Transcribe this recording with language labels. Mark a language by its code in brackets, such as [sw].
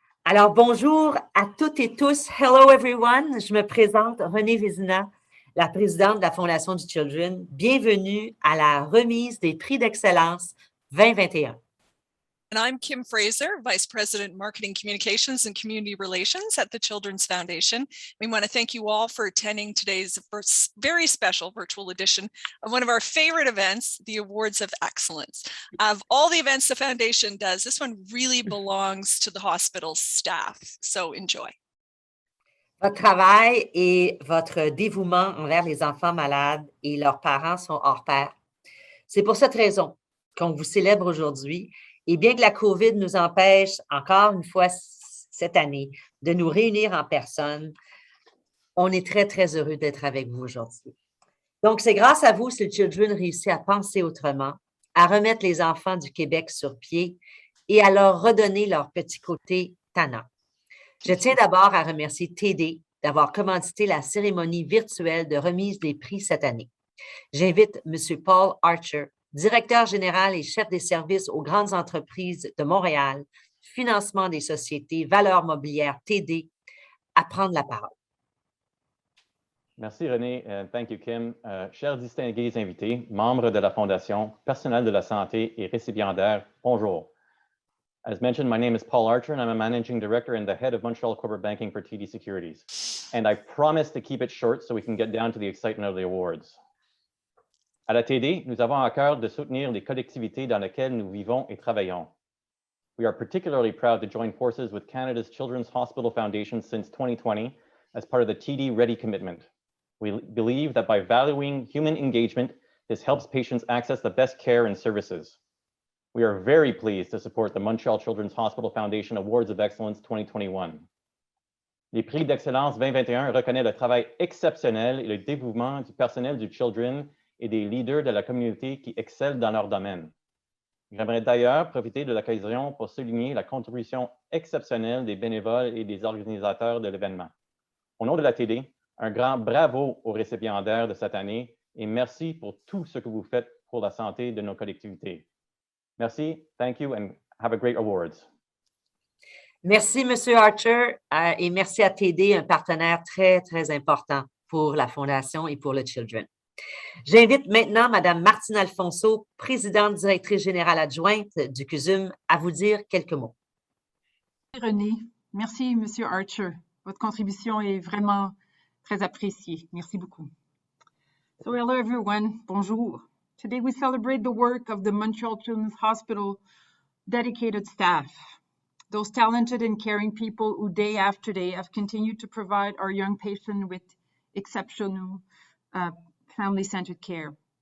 [fr] Alors, bonjour à toutes et tous. [en] Hello everyone. [fr] Je me présente, Renée Vézina, la présidente de la Fondation du Children. Bienvenue à la remise des prix d'excellence 2021. [en] And I'm Kim Fraser, Vice President, Marketing Communications and Community Relations at the Children's Foundation. We want to thank you all for attending today's very special virtual edition of one of our favorite events, the Awards of Excellence. Of all the events the Foundation does, this one really belongs to the hospital staff, so enjoy. [fr] Votre travail et votre dévouement envers les enfants malades et leurs parents sont hors pair. C'est pour cette raison qu'on vous célèbre aujourd'hui. Et bien que la COVID nous empêche encore une fois cette année de nous réunir en personne, on est très, très heureux d'être avec vous aujourd'hui. Donc, c'est grâce à vous si le Children réussit à penser autrement, à remettre les enfants du Québec sur pied et à leur redonner leur petit côté tannant. Je tiens d'abord à remercier TD d'avoir commandité la cérémonie virtuelle de remise des prix cette année. J'invite M. Paul Archer, directeur général et chef des services aux grandes entreprises de Montréal, financement des sociétés, valeurs mobilières TD, à prendre la parole. Merci René, [en] thank you [fr] Kim. Chers distingués invités, membres de la Fondation, personnel de la santé et récipiendaires, bonjour. [en] As mentioned, my name is Paul Archer and I'm a managing director and the head of Montreal Corporate Banking for TD Securities. And I promise to keep it short so we can get down to the excitement of the awards. [fr] À la TD, nous avons à cœur de soutenir les collectivités dans lesquelles nous vivons et travaillons. [en] We are particularly proud to join forces with Canada's Children's Hospital Foundation since 2020 as part of the TD Ready commitment. We believe that by valuing human engagement, this helps patients access the best care and services. We are very pleased to support the Montreal Children's Hospital Foundation Awards of Excellence 2021. [fr] Les prix d'excellence 2021 reconnaissent le travail exceptionnel et le dévouement du personnel du Children et des leaders de la communauté qui excellent dans leur domaine. J'aimerais d'ailleurs profiter de l'occasion pour souligner la contribution exceptionnelle des bénévoles et des organisateurs de l'événement. Au nom de la TD, un grand bravo aux récipiendaires de cette année et merci pour tout ce que vous faites pour la santé de nos collectivités. Merci, [en] thank you, and have a great awards. [fr] Merci, M. Archer, et merci à TD, un partenaire très, très important pour la Fondation et pour le Children. J'invite maintenant Mme Martine Alfonso, présidente directrice générale adjointe du CUSUM, à vous dire quelques mots. René, merci M. Archer. Votre contribution est vraiment très appréciée. Merci beaucoup. [en] So hello everyone, [fr] bonjour. [en] Today we celebrate the work of the Montreal Children's Hospital dedicated staff, those talented and caring people who day after day have continued to provide our young patients with exceptional family-centered care.